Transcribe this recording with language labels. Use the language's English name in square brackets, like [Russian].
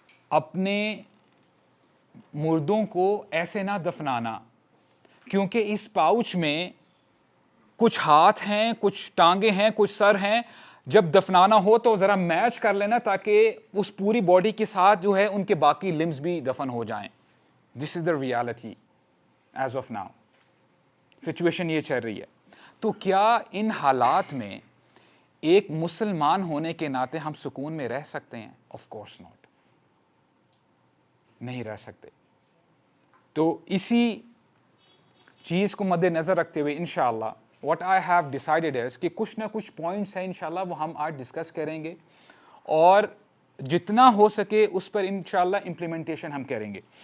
[Urdu] اپنے مردوں کو ایسے نہ دفنانا, کیونکہ اس پاؤچ میں کچھ ہاتھ ہیں, کچھ ٹانگیں ہیں, کچھ سر ہیں, جب دفنانا ہو تو ذرا میچ کر لینا تاکہ اس پوری باڈی کے ساتھ جو ہے ان کے باقی لمز بھی دفن ہو جائیں. [English] This is the reality as of now. [Urdu] Situation یہ چل رہی ہے. تو کیا ان حالات میں ایک مسلمان ہونے کے ناطے ہم سکون میں رہ سکتے ہیں؟ [English] of course not, [Urdu] نہیں رہ سکتے. تو اسی چیز کو مد نظر رکھتے ہوئے انشاءاللہ [English] what I have decided is [Urdu] کہ کچھ نہ کچھ پوائنٹس ہیں انشاءاللہ وہ ہم آج ڈسکس کریں گے, اور جتنا ہو سکے اس پر انشاءاللہ امپلیمنٹیشن ہم کریں گے.